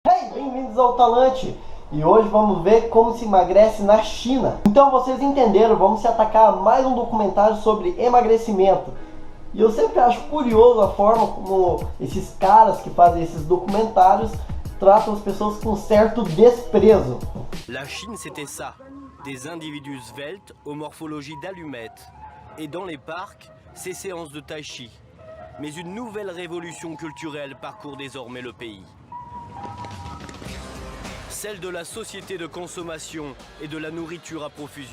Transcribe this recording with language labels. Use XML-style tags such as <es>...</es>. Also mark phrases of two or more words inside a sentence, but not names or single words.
<pt>Hey, bem-vindos ao Talante! E hoje vamos ver como se emagrece na China. Então vocês entenderam, vamos se atacar a mais um documentário sobre emagrecimento. E eu sempre acho curioso a forma como esses caras que fazem esses documentários tratam as pessoas com certo desprezo.</pt> <fr>La Chine c'était ça, des individus sveltes aux morphologies d'allumettes. Et dans les parcs, ces séances de tai chi. Mais une nouvelle révolution culturelle parcourt désormais le pays. Celle de la société de consommation et de la nourriture à profusion.</fr>